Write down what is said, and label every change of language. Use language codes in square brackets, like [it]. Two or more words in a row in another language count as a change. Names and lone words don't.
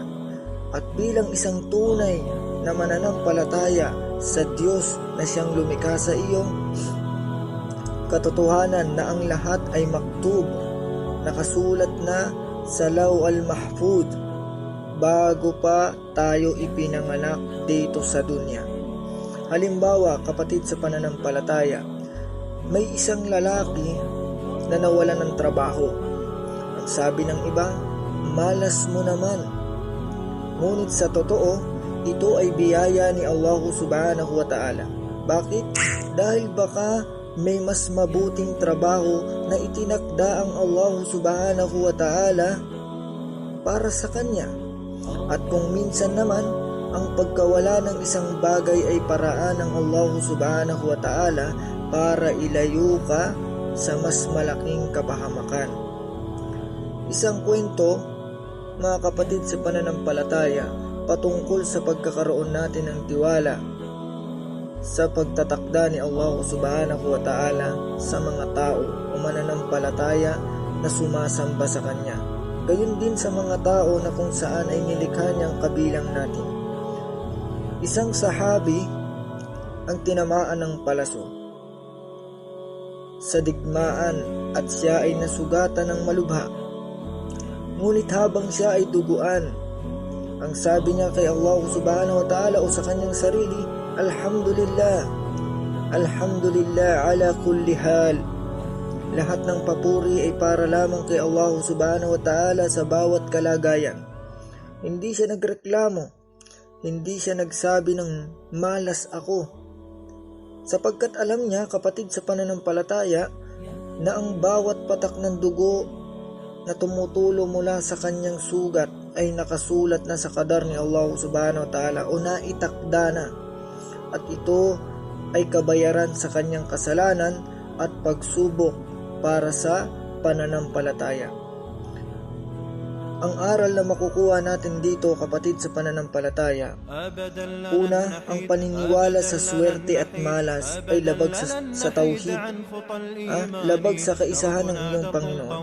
[tl] At bilang isang tunay na mananampalataya sa Diyos na siyang lumikha sa iyo, katotohanan na ang lahat ay maktub, nakasulat na sa Law al-Mahfud bago pa tayo ipinanganak dito sa dunya. Halimbawa, kapatid sa pananampalataya, may isang lalaki na nawalan ng trabaho. Ang sabi ng iba, malas mo naman. Ngunit sa totoo, ito ay biyaya ni Allah [ar] سبحانه وتعالى. [tl] Bakit? Dahil baka may mas mabuting trabaho na itinakda ang Allah [ar] سبحانه وتعالى [tl] para sa kanya. At kung minsan naman, ang pagkawala ng isang bagay ay paraan ng Allah [ar] سبحانه وتعالى [tl] para ilayo ka sa mas malaking kapahamakan. Isang kwento, mga kapatid sa pananampalataya, patungkol sa pagkakaroon natin ng tiwala sa pagtatakda ni Allah [ar] سبحانه وتعالى [tl] sa mga tao o mananampalataya na sumasamba sa Kanya. Gayon din sa mga tao na kung saan ay nilikha niyang kabilang natin. Isang sahabi ang tinamaan ng palaso sa digmaan at siya ay nasugatan ng malubha. Ngunit habang siya ay duguan, ang sabi niya kay Allah [ar] سبحانه وتعالى [tl] o sa kanyang sarili, [ar] الحمد لله، الحمد لله على كل حال. [tl] Lahat ng papuri ay para lamang kay Allah [ar] سبحانه وتعالى [tl] sa bawat kalagayan. Hindi siya nagreklamo, hindi siya nagsabi ng malas ako. Sapagkat alam niya, kapatid sa pananampalataya, na ang bawat patak ng dugo na tumutulo mula sa kanyang sugat ay nakasulat na sa qadar ni Allah [ar] سبحانه وتعالى [tl] o naitakda na. At ito ay kabayaran sa kanyang kasalanan at pagsubok para sa pananampalataya. Ang aral na makukuha natin dito, kapatid sa pananampalataya, una, ang paniniwala sa swerte at malas ay labag sa tauhid, labag sa kaisahan ng iyong Panginoon.